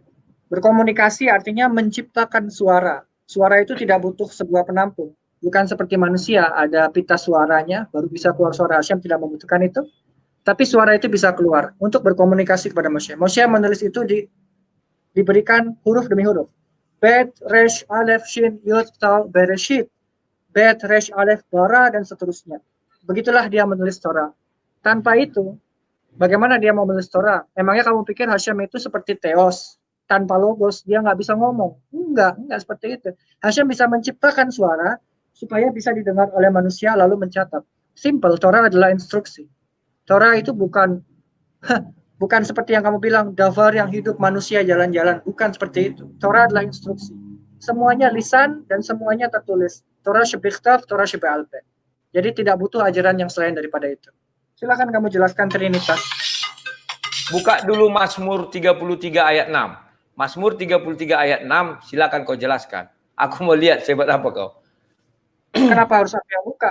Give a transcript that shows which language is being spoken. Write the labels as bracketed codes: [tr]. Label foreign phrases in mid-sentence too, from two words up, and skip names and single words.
[id] Berkomunikasi artinya menciptakan suara. Suara itu tidak butuh sebuah penampung. Bukan seperti manusia, ada pita suaranya, baru bisa keluar suara. Hashem tidak membutuhkan itu. Tapi suara itu bisa keluar untuk berkomunikasi kepada Moshe. Moshe menulis itu diberikan huruf demi huruf. [he] בית ריש אלף שין יוד תו בראשית. בית ריש אלף, [id] Bara, dan seterusnya. Begitulah dia menulis Torah. Tanpa itu, bagaimana dia mau menulis Torah? Emangnya kamu pikir Hashem itu seperti Theos? Tanpa logos, dia nggak bisa ngomong. Enggak seperti itu. Hashem bisa menciptakan suara supaya bisa didengar oleh manusia lalu mencatat. Simple, Torah adalah instruksi. Torah itu bukan seperti yang kamu bilang, davar yang hidup manusia jalan-jalan. Bukan seperti itu. Torah adalah instruksi. Semuanya lisan dan semuanya tertulis. [he] תורה שבכתב, תורה שבעל פה. [id] Jadi tidak butuh ajaran yang selain daripada itu. Silakan kamu jelaskan Trinitas. Buka dulu Mazmur 33 ayat 6. Mazmur 33 ayat 6, silakan kau jelaskan. Aku mau lihat sebat apa kau. Kenapa harus aku yang buka?